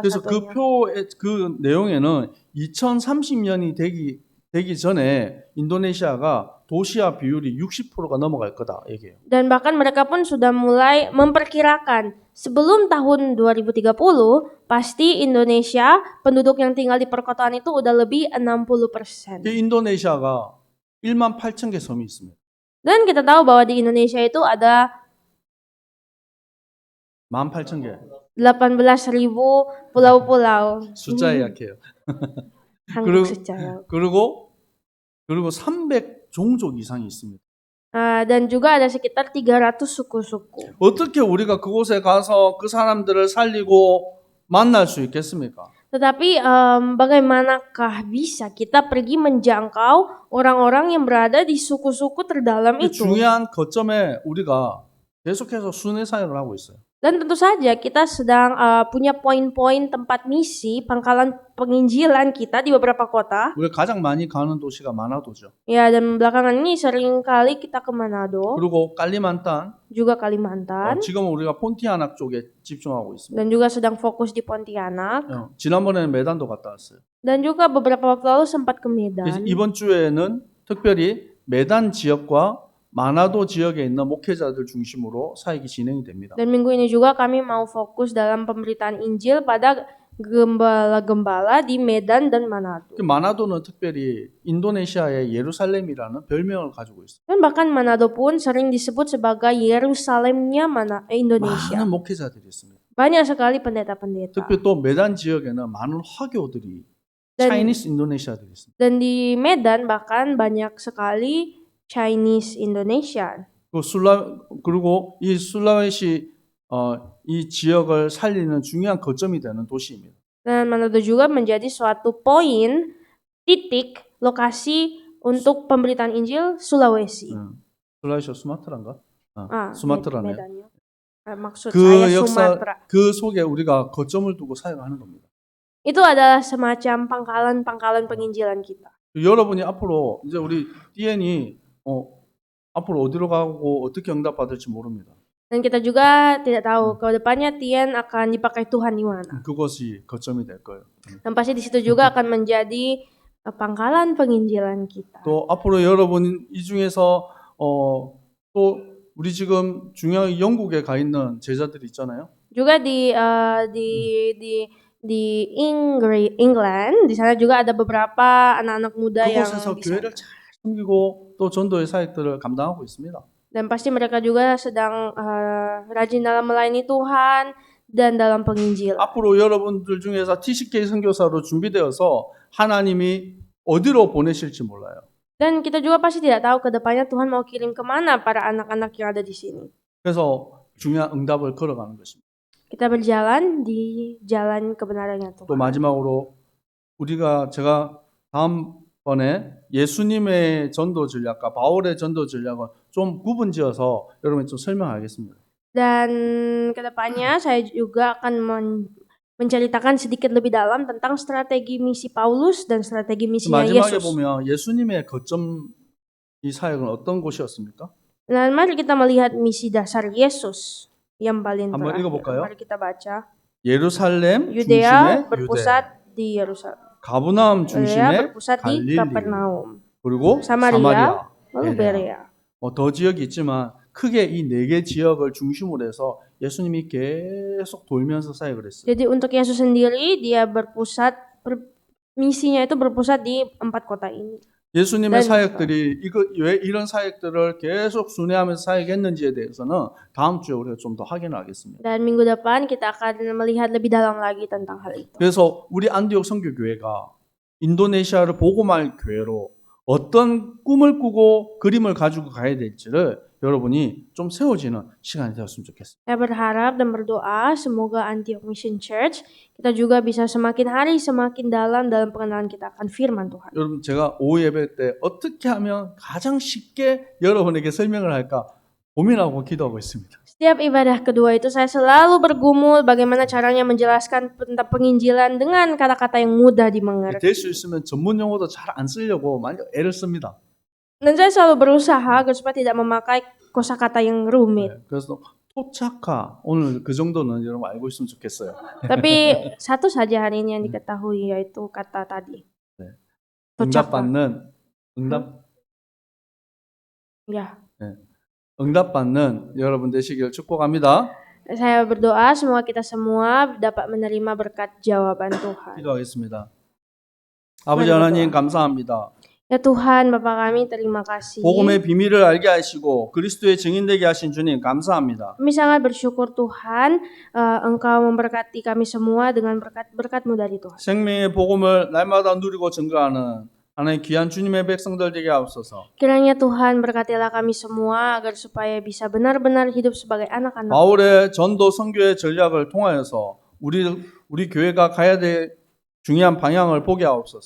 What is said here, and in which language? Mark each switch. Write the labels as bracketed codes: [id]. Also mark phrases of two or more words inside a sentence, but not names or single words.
[ko] 그래서 그 [id] satunya. [ko] 표의 그 내용에는 2030년이 되기 전에 인도네시아가 도시화 비율이 60%가 넘어갈 거다 얘기해요. [id] Dan bahkan mereka pun sudah mulai memperkirakan sebelum tahun 2030 pasti Indonesia penduduk yang tinggal di perkotaan itu udah lebih 60%. [ko] 이 인도네시아가 18,000개 섬이 있습니다. [id] Dan kita tahu bahwa di Indonesia itu ada [ko] 18,000개. [id] 18.000 pulau-pulau. [ko] 숫자에 약해요. [id] Hangguk secara. [ko] 그리고 300종족 이상이 있습니다. [id] Dan juga ada sekitar 300 suku-suku. [ko] 어떻게 우리가 그곳에 가서 그 사람들을 살리고 만날 수 있겠습니까? [id] Tetapi bagaimanakah bisa kita pergi menjangkau orang-orang yang berada di suku-suku terdalam [ko] 이 [id] itu? [ko] 중요한 거점에 우리가 계속해서 순회 사역을 하고 있어요. [id] Dan tentu saja kita sedang punya poin-poin tempat misi, pangkalan penginjilan kita di beberapa kota. [ko] 우리가 가장 많이 가는 도시가 마나도죠. [id] Ya, dan belakangan ini sering kali kita ke Manado, [ko] 그리고 깔리만탄, [id] juga Kalimantan, [ko] 지금은 우리가 폰티아낙 쪽에 집중하고 있습니다. [id] dan juga sedang fokus di Pontianak. [ko] 지난번에는 메단도 갔다 왔어요. [id] Dan juga beberapa waktu lalu sempat ke [ko] 그래서 [id] Medan. [ko] 이번 주에는 특별히 메단 지역과 마나도 지역에 있는 목회자들 중심으로 사역이 진행이 됩니다. [id] Dan minggu ini juga kami mau fokus dalam pemberitaan Injil pada gembala-gembala di Medan dan Manado. [ko] 마나도는 특별히 인도네시아의 예루살렘이라는 별명을 가지고 있어요. [id] Dan bahkan Manado pun sering disebut sebagai Yerusalemnya Indonesia. [ko] 많은 목회자들이 있습니다. [id] Banyak sekali pendeta-pendeta. [ko] 특히 또 메단 지역에는 많은 화교들이 [id] Dan- [ko] 차이니스 인도네시아들이 있습니다. [id] Dan di Medan bahkan banyak sekali [en] Chinese Indonesian. [ko] 그리고 이 술라웨시 이 지역을 살리는 중요한 거점이 되는 도시입니다. [id] Dan Manado juga menjadi suatu poin, titik, lokasi untuk pemberitaan Injil Sulawesi. [ko] 술라웨시가 수마트라인가? 수마트라네. [id] Medannya. Maksud [ko] 그 [id] saya [ko] 역사 [id] Sumatera. [ko] 그 속에 우리가 거점을 두고 사역하는 겁니다. [id] Itu adalah semacam pangkalan-pangkalan penginjilan kita. [ko] 여러분이 앞으로 이제 우리 DN이 앞으로 어디로 가고 어떻게 응답받을지 모릅니다. [id] Dan kita juga tidak tahu ke depannya Tien akan dipakai Tuhan di mana. [ko] 그것이 거점이 될 거예요. [id] Dan pasti di situ juga akan menjadi pangkalan penginjilan kita. [ko] 또 앞으로 여러분 이 중에서 또 우리 지금 중요한 영국에 가 있는 제자들이 있잖아요. [id] Juga di England, di sana juga ada beberapa anak-anak muda yang [ko] 그곳에서 [id] di sana. [ko] 교회를 잘 섬기고 또 전도의 사역들을 감당하고 있습니다. [id] Dan pasti mereka juga sedang rajin dalam melayani Tuhan dan dalam penginjilan. [ko] 앞으로 여러분들 중에서 TCK 선교사로 준비되어서 하나님이 어디로 보내실지 몰라요. [id] Dan kita juga pasti tidak tahu ke depannya Tuhan mau kirim kemana para anak-anak yang ada di sini. [ko] 그래서 중요한 응답을 걸어가는 것입니다. [id] Kita berjalan di jalan kebenarannya [ko] 또 [id] Tuhan. [ko] 마지막으로 제가 다음번에 예수님의 전도 전략과 바울의 전도 전략을 좀 구분지어서 여러분 좀 설명하겠습니다. [id] Dan kedepannya saya juga akan menceritakan sedikit lebih dalam tentang strategi misi Paulus dan strategi misinya [ko] 마지막에 [id] Yesus. [ko] 보면 예수님의 거점 이 사역은 어떤 곳이었습니까? [id] Dan mari kita melihat misi dasar Yesus yang paling [ko] 한번 [id] terakhir. [ko] 읽어볼까요? [id] Mari kita baca. [ko] 예루살렘 [id] Yudea [ko] 중심의 [id] berpusat di Yerusalem. [ko] 가브나움 [id] Yudea [ko] 중심의 [id] berpusat di [ko] 갈릴리 [id] Kapernaum. [ko] 그리고 [id] Samaria, [ko] 사마리아, [id] lalu [ko] 베레아. [id] Berea. [ko] 더 지역이 있지만 크게 이 네 개 지역을 중심으로 해서 예수님이 계속 돌면서 사역을 했어요. [id] Jadi untuk Yesus sendiri dia misinya itu berpusat di 4 kota ini. [ko] 예수님의 네. 사역들이 왜 이런 사역들을 계속 순회하면서 사역했는지에 대해서는 다음 주에 우리가 좀 더 확인을 하겠습니다. [id] Dan minggu depan kita akan melihat lebih dalam lagi tentang hal itu. [ko] 그래서 우리 안디옥 선교교회가 인도네시아를 복음할 교회로 어떤 꿈을 꾸고 그림을 가지고 가야 될지를 여러분이 좀 세워지는 시간이 되었으면 좋겠습니다. [id] Saya berharap dan berdoa semoga Antioch Mission Church kita juga bisa semakin hari semakin dalam pengenalan kita akan firman Tuhan. [ko] 여러분 제가 오후 예배 때 어떻게 하면 가장 쉽게 여러분에게 설명을 할까 고민하고 기도하고 있습니다. [id] Setiap ibadah kedua itu saya selalu bergumul bagaimana caranya menjelaskan tentang penginjilan dengan kata-kata yang mudah dimengerti. [ko] 될 수 있으면 전문 용어도 잘 안 쓰려고 많이 애를 씁니다. [id] Dan saya selalu berusaha agar supaya tidak memakai kosakata yang rumit. [ko] 그래서 토착화 오늘 그 정도는 여러분 알고 있으면 좋겠어요. [id] Tapi satu saja hari ini yang diketahui yaitu kata tadi. Tochaka. [ko] 응답받는 여러분 되시길 축복합니다. [id] Saya berdoa semoga kita semua dapat menerima berkat jawaban Tuhan. [ko] 기도하겠습니다. 아버지 하나님 감사합니다. [id] Ya Tuhan, Bapa kami terima kasih. [ko] 복음의 비밀을 알게 하시고 그리스도의 증인되게 하신 주님 감사합니다. [id] Kami sangat bersyukur Tuhan, Engkau memberkati kami semua dengan berkat-berkat-Mu dari Tuhan. [ko] 생명의 복음을 날마다 누리고 증거하는 하나님 귀한 주님의 백성들 되게 하옵소서. [id] Kiranya Tuhan berkatilah kami semua agar supaya bisa benar-benar hidup sebagai anak-anak. [ko] 바울의 전도 선교의 전략을 통하여서 우리 교회가 가야 될 중요한 방향을 보게 하옵소서.